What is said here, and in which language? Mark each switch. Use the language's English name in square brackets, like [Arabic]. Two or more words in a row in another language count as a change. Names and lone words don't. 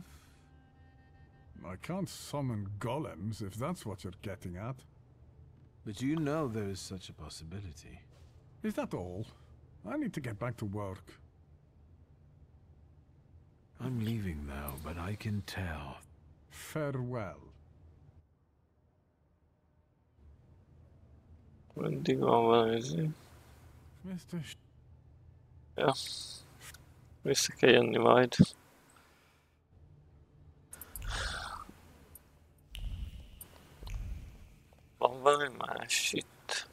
[English] I can't summon golems, if that's what you're getting at. But you know there is such a possibility. Is that all? I need to get back to work. I'm leaving now, but I can tell. Farewell. [Hungarian] Mindig van valami. Mr. Ja. Vissza kell jönni majd. Van valami más itt.